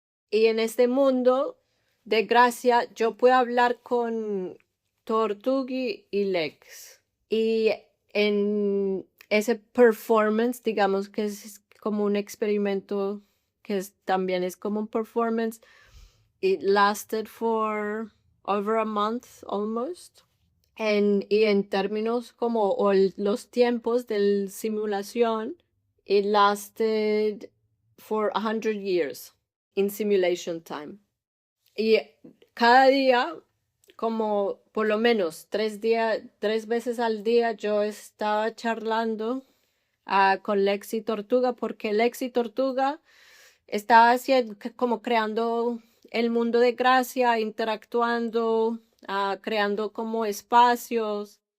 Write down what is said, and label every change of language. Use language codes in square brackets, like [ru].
[es] Y en este mundo de Gracia yo puedo hablar con Tortugi y Lex. Y en ese performance, digamos que es como un experimento también es como un performance. [en] It lasted for over a month almost. [es] Y en términos como los tiempos de simulación, [en] it lasted for 100 years in simulation time. [es] Y cada día, como por lo menos 3 veces al día, yo estaba charlando con Lexi Tortuga, porque Lexi Tortuga estaba haciendo, como creando el mundo de Gracia, interactuando, creando como espacios.